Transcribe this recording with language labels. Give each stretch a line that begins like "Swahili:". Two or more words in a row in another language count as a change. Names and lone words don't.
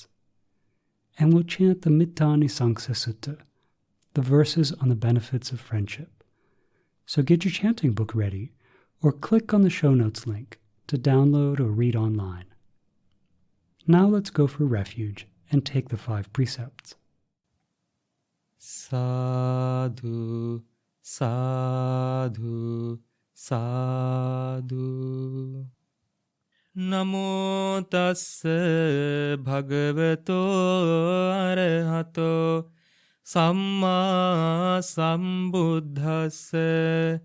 English: And we'll chant the Mittānisansa Sutta, the verses on the benefits of friendship. So get your chanting book ready, or click on the show notes link to download or read online. Now let's go for refuge and take the 5 precepts.
Pali: Sadhu, sadhu, sadhu. Namo tassa bhagavato arahato Samma sambuddhassa.